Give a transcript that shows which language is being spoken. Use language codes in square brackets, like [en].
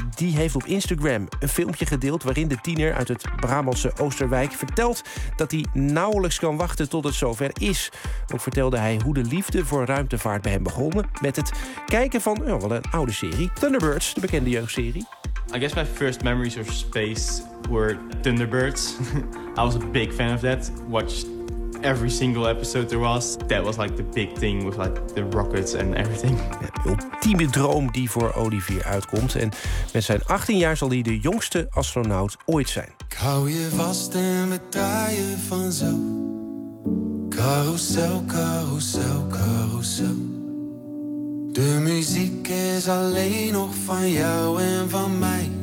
[nl] Die heeft op Instagram een filmpje gedeeld waarin de tiener uit het Brabantse Oosterwijk vertelt dat hij nauwelijks kan wachten tot het zover is. Ook vertelde hij hoe de liefde voor ruimtevaart bij hem begonnen met het kijken van wel een oude serie, Thunderbirds, de bekende jeugdserie. [en] I guess my first memories of space were Thunderbirds. I was a big fan of that. Watched every single episode there was. That was like the big thing with like the rockets and everything. [nl] De ultieme droom die voor Olivier uitkomt. En met zijn 18 jaar zal hij de jongste astronaut ooit zijn. Ik hou je vast en we draaien vanzelf. Carousel, carousel, carousel. De muziek is alleen nog van jou en van mij.